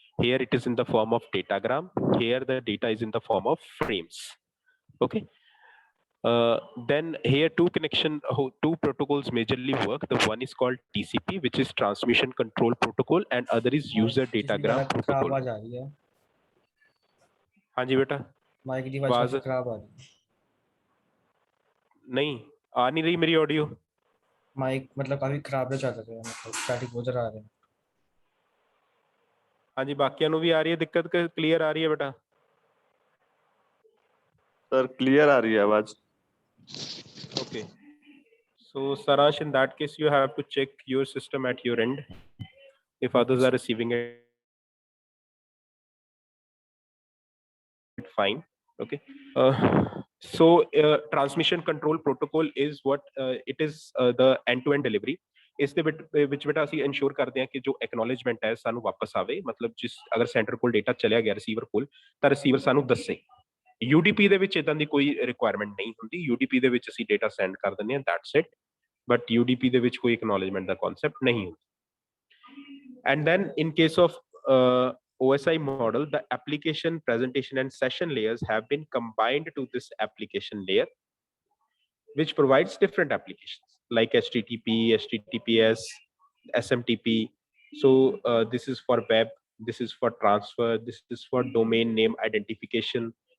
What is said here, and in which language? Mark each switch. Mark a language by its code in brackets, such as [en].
[en] Here it is in the form of datagram. Here the data is in the form of frames. Okay. Then here two protocols majorly work. The one is called TCP, which is transmission control protocol, and other is user datagram protocol. [hi] आवाज आ रही है। हाँ जी बेटा, mic की आवाज खराब आ रही है। नहीं आ नहीं रही मेरी ऑडियो। माइक मतलब काफी खराब चल रहा है, मतलब स्टैटिक उधर आ रहे हैं। हाँ जी, बाकियों ਨੂੰ भी आ रही है दिक्कत, क्लियर आ रही है बेटा? सर क्लियर आ रही है आवाज। [en] Okay, so Sarash, in that case you have to check your system at your end if others are receiving it fine. Okay, so transmission control protocol is what it is, the end-to-end delivery. [pa] ਇਸ ਦੇ ਵਿੱਚ ਬੇਟਾ ਅਸੀਂ ensure ਕਰਦੇ ਹਾਂ ਕਿ ਜੋ ਐਕਨੋਲੇਜਮੈਂਟ ਹੈ ਸਾਨੂੰ ਵਾਪਸ ਆਵੇ, ਮਤਲਬ ਜਿਸ ਅਗਰ ਸੈਂਟਰ ਕੋਲ ਡੇਟਾ ਚਲਿਆ ਗਿਆ ਰਿਸੀਵਰ ਕੋਲ ਤਾਂ ਰਿਸੀਵਰ ਸਾਨੂੰ ਦੱਸੇ। UDP ਦੇ ਵਿੱਚ ਇਦਾਂ ਦੀ ਕੋਈ ਰਿਕੁਆਇਰਮੈਂਟ ਨਹੀਂ ਹੁੰਦੀ। UDP ਦੇ ਵਿੱਚ ਅਸੀਂ ਡੇਟਾ ਸੈਂਡ ਕਰ ਦਿੰਦੇ ਹਾਂ, [en] that's it, [pa] ਬਟ UDP ਦੇ ਵਿੱਚ ਕੋਈ ਐਕਨੋਲੇਜਮੈਂਟ ਦਾ ਕਨਸੈਪਟ ਨਹੀਂ ਹੁੰਦਾ। [en] And then in case of OSI model, the application, presentation, and session layers have been combined to this application layer, which provides different applications like HTTP, HTTPS, SMTP. So this is for web, this is for transfer, this is for domain name identification.